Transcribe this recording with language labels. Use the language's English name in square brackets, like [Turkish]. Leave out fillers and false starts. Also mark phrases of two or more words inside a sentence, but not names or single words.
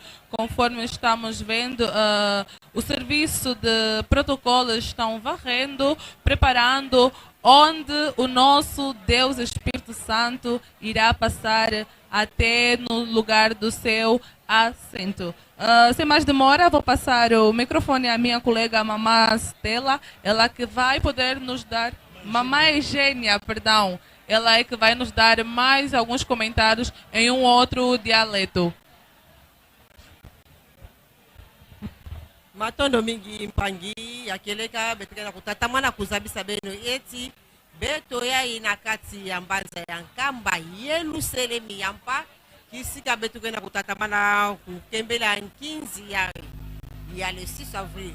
[Portuguese] Conforme estamos vendo, o serviço de protocolos estão varrendo, preparando onde o nosso Deus Espírito Santo irá passar até no lugar do seu assento. Sem mais demora, vou passar o microfone à minha colega Mamá Stella, ela que vai poder nos dar, Mamá Eugênia, perdão, ela é que vai nos dar mais alguns comentários em um outro dialeto. [Kongo] Matondo mingi mpangi akeleka betekela kutatamana kuzabisa beno eti beto ya inakati ya mbanza ya Nkamba yeluselemi yampa kisika beto kena kutatamana kukembela 15 ya [French] le 6 avril